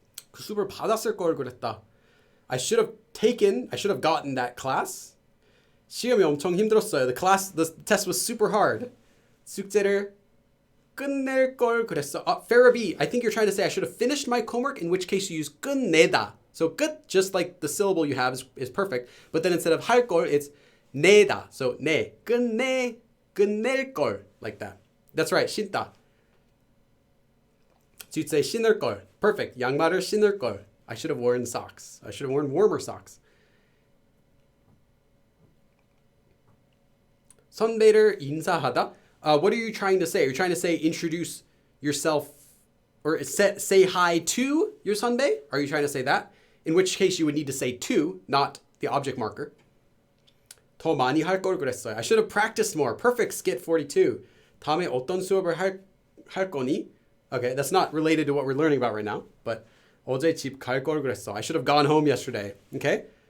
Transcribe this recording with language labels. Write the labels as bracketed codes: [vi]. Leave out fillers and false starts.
[ko] 그 수업을 받았을 걸 그랬다. [en] I should have gotten that class. [ko] 시험이 엄청 힘들었어요. [en] The test was super hard. [ko] 숙제를 끝낼 걸 그랬어. [en] Farabee, I think you're trying to say I should have finished my homework, in which case you use 끝내다. So 끝, just like the syllable you have is perfect. But then instead of 할 걸, it's 내다. So 내, [ko] 끝낼 걸, [en] like that. That's right, 신다. So you'd say [ko] 신을 걸. [en] Perfect. [ko] 양말을 신을 걸. [en] I should have worn socks. I should have worn warmer socks. [ko] 선배를 인사하다. [en] What are you trying to say? You're trying to say introduce yourself or say hi to your 선배? Are you trying to say that? In which case you would need to say to, not the object marker. [ko] 더 많이 할 걸 그랬어요. [en] I should have practiced more. Perfect, skit 42. [ko] 다음에 어떤 수업을 할 거니? [en] Okay, that's not related to what we're learning about right now. But [ko] 어제 집 갈 걸 그랬어. [en] I should have gone home yesterday. Okay?